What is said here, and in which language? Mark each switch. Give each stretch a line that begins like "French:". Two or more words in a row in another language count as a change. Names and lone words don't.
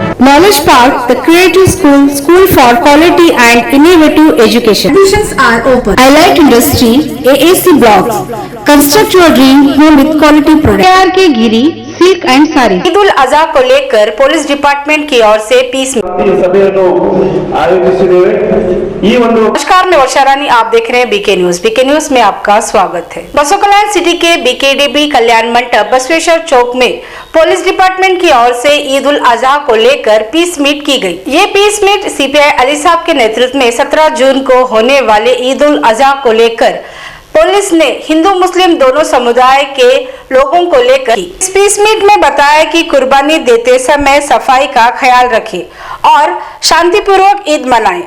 English: Knowledge Park, the Creative School, School for Quality and Innovative Education. Admissions are open. I Like Industry, AAC Blocks. Construct your dream home with quality products. के गिरी सिल्क एंड साड़ी।
Hindi: ईद उल अजहा को लेकर
English: police department
Hindi: की ओर से पीस
Kannada: ಸಭೆಯನ್ನು ಆಯೋಜಿಸಿದ್ದೇವೆ। ಈ ಒಂದು
Hindi: नमस्कार, मैं वर्षा रानी, आप देख रहे हैं बीके न्यूज। बीके न्यूज में आपका स्वागत है। बसों कल्याण सिटी के बीकेडीबी कल्याण मंडप बसवेश्वर चौक में
English: police department
Hindi: की ओर से ईद उल अजहा को लेकर
English: peace meet
Hindi: की गई। ये
English: peace meet
Hindi: सीपीआई अली साहब के नेतृत्व में 17 जून को होने वाले ईद उल अजहा को लेकर पुलिस ने हिंदू मुस्लिम दोनों समुदाय के लोगों को लेकर इस
English: peace meet
Hindi: में बताया कि कुर्बानी देते समय सफाई का ख्याल रखें और शांतिपूर्वक ईद मनाएं।